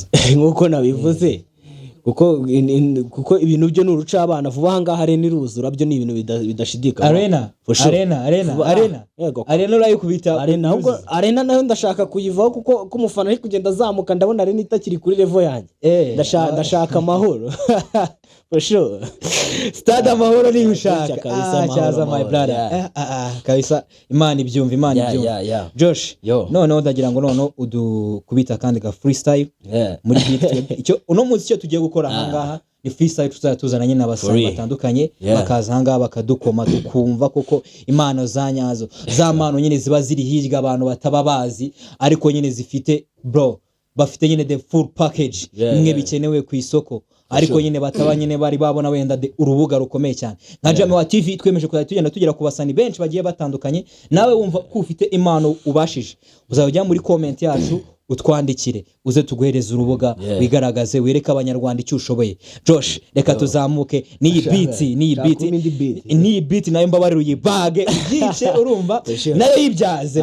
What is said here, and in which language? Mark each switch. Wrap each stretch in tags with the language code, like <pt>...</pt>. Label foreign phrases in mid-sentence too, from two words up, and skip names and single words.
<rw>nkuko nabivuze kuko ibintu byo nuruca abana vuba hangaha Arena iruzura byo ni ibintu bidashidika Arena urayikubita Arena ahubwo Arena nayo ndashaka kuyivaho kuko kumufana ari kugenda azamuka ndabona Arena itakiri kuri level yanjye ndashaka amahoro</rw> <en>for sure</en> <rw>stade amahoro ni ushaka cyaza</rw> <en>my brother</en> <rw>kabisa Imana ibyumva Josh noneho ndagira ngo noneho udukubita kandi ga freestyle muri beat icyo uno munsi cyo tugiye gukora ahangaha ni freestyle tuzananye n'abasanga batandukanye bakaza ahangaha bakadukoma tukumva koko impano zanyazo zamano nyine ziba ziri hirya abantu batababazi ariko nyine zifite bafite nyine</rw> <en>the full package</en> <rw>imwe bikenewe ku isoko ariko nyine bataba nyine bari babona wenda urubuga rukomeye cyane nka Jame wa TV twemeje kuzagenda tugera ku basani benshi bagiye batandukanye nawe wumva ko ufite impano ubashije uzajya muri comment yacu utwandikire uze tuguhereza urubuga wigaragaze wereka abanyarwanda icyo ushoboye Josh reka tuzamuke ni beat nayo mbabarira uyibage yice urumva nayo yibyaze</rw>